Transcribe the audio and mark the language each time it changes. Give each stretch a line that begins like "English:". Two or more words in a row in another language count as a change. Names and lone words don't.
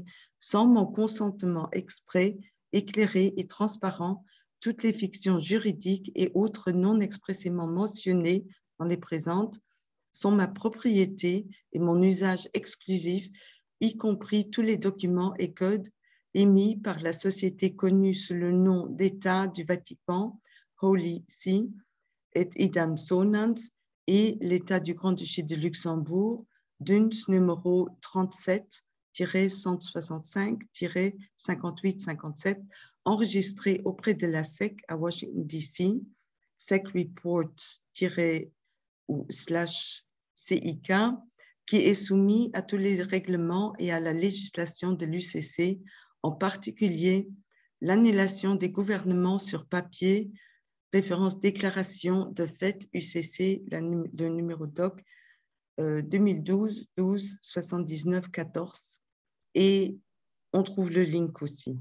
French: sans mon consentement exprès, éclairé et transparent, toutes les fictions juridiques et autres non expressément mentionnées dans les présentes, sont ma propriété et mon usage exclusif, y compris tous les documents et codes émis par la société connue sous le nom d'État du Vatican, Holy See,
Latin: et idem sonans,
French: et l'État du Grand-Duché de Luxembourg, DUNS numéro 37-165-5857, enregistré auprès de la SEC à Washington, D.C., SEC Reports-/CIK, qui est soumis à tous les règlements et à la législation de l'UCC, en particulier l'annulation des gouvernements sur papier, référence déclaration de fait UCC, le numéro doc 2012-12-79-14, et on trouve le link aussi.